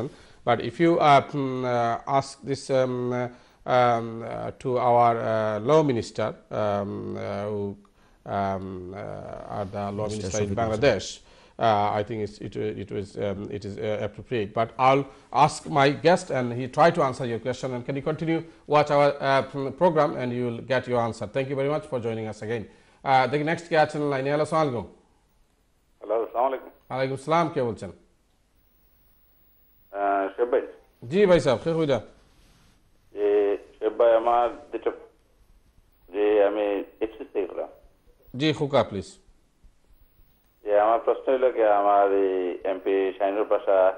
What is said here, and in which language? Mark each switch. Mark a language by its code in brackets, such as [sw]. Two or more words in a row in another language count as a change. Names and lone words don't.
[en] But if you ask this to our law minister, who are the law minister in Bangladesh, I think it is appropriate. But I'll ask my guest, and he tried to answer your question. And can you continue watch our program, and you will get your answer. Thank you very much for joining us again. The next guest in line. Hello, [ar] السلام عليكم. Hello, السلام عليكم. عليكم السلام. [bn] কে বলছেন? শেব ভাই। জি ভাই সাহেব, কে কইরা? শেব ভাই, আমার যেটা যে আমি এক্সিস থেকে বললাম। জি খোকা, প্লিজ। যে আমার প্রশ্ন হলো কি, আমার এই এমপি শাহিনুর পাশা